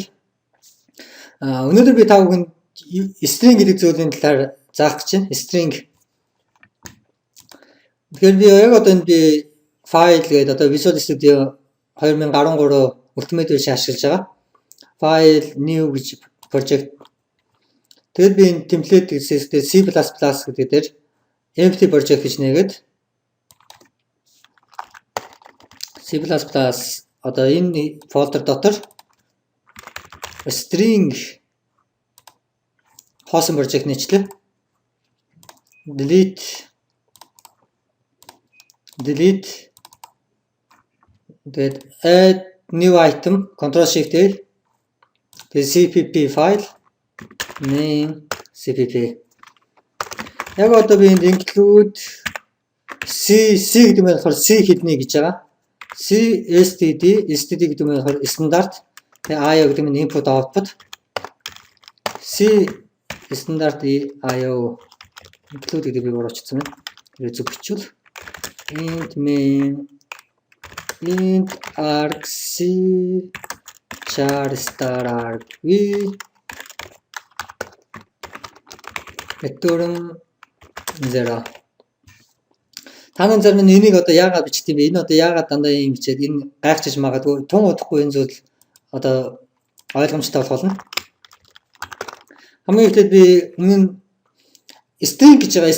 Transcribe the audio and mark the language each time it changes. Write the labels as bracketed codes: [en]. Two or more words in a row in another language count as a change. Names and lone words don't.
[mn] Өнөөдөр би та бүхэнд string гэдэг зүйлийн талаар заах гэж байна. String. Тэгэхээр би яг одоо энэ би file гэдэг одоо Visual Studio 2013 Ultimate version ашиглаж байгаа. [en] File new [mn] гэж project. Тэгэд би энэ template гэсэн C++ гэдэг дээр [en] empty project [mn] гэж нээгээд C++ одоо энэ folder дотор string хоосон project нэчлээ. [en] Delete тэгээд add new item control shift L тэгээд cpp file name cpp. [mn] Яг одоо би энд include c гэдэг нь болохоор c хэдний гэж байгаа. C std гэдэг нь болохоор стандарт. Тэгээ IO гэдэг нь [en] input output. [mn] C стандарт IO include гэдэг би оруулчихсан байна. Тэр зөв бичвэл [en] int main int arg c char star arg v return 0. [mn] Танан зарим нь энийг одоо яагаад бичдэг юм бэ? Энэ одоо яагаад дандаа юм бичээд энэ гайхчих магадгүй тун удахгүй энэ зүйл одоо ойлгомжтой болох болно. Хамгийн ихдээ би өмнө string гэж байгаа.